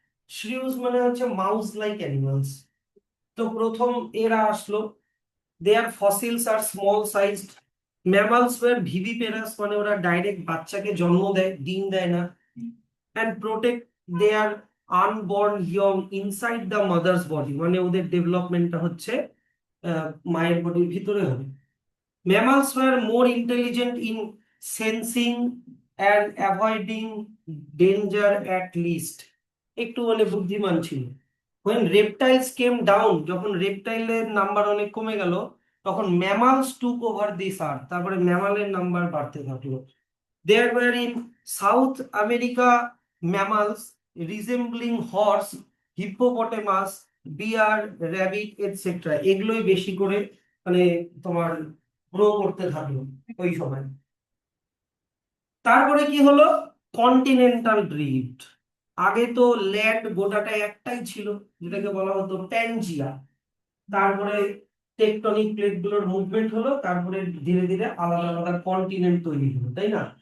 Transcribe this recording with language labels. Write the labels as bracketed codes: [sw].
[bn] শ্রিউজ মানে হচ্ছে mouse like animals. তো প্রথম এরা আসলো, [en] Their fossils are small sized. Mammals were viviparous, [bn] মানে ওরা ডাইরেক্ট বাচ্চাকে জন্ম দেয়, ডিম দেয় না। [en] and protect their unborn young inside the mother's body, [bn] মানে ওদের ডেভেলপমেন্টটা হচ্ছে মায়ের বডির ভিতরে হবে। [en] Mammals were more intelligent in sensing and avoiding danger at least. [bn] একটু মানে বুদ্ধিমান ছিল। [en] When reptiles came down, [bn] যখন রেপটাইলের নাম্বার অনেক কমে গেল, তখন [en] mammals took over this earth, [bn] তারপরে ম্যামালের নাম্বার বাড়তে থাকলো। [en] There were in South America mammals resembling horse, hippopotamus, bear, rabbit, etc. [bn] এগুলোই বেশি করে মানে তোমার গ্রো করতে থাকলো ওই সময়। তারপরে কি হলো, কন্টিনেন্টাল ড্রিফট। আগে তো ল্যান্ড গোটাটা একটাই ছিল, যেটাকে বলা হতো প্যানজিয়া। তারপরে টেকটনিক প্লেট গুলোর মুভমেন্ট হলো, তারপরে ধীরে ধীরে আলাদা আলাদা কন্টিনেন্ট তৈরি হলো, তাই না?